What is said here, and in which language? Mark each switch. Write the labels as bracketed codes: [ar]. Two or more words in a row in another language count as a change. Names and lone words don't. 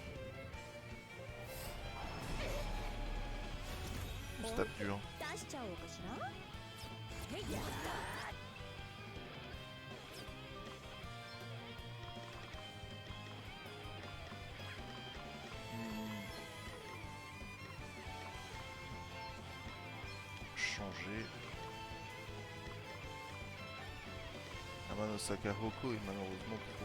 [fr] On se tape dur. [ja] 出しちゃおうかしら。へいや。 [fr] Changer. Amano Sakahoko est malheureusement trop...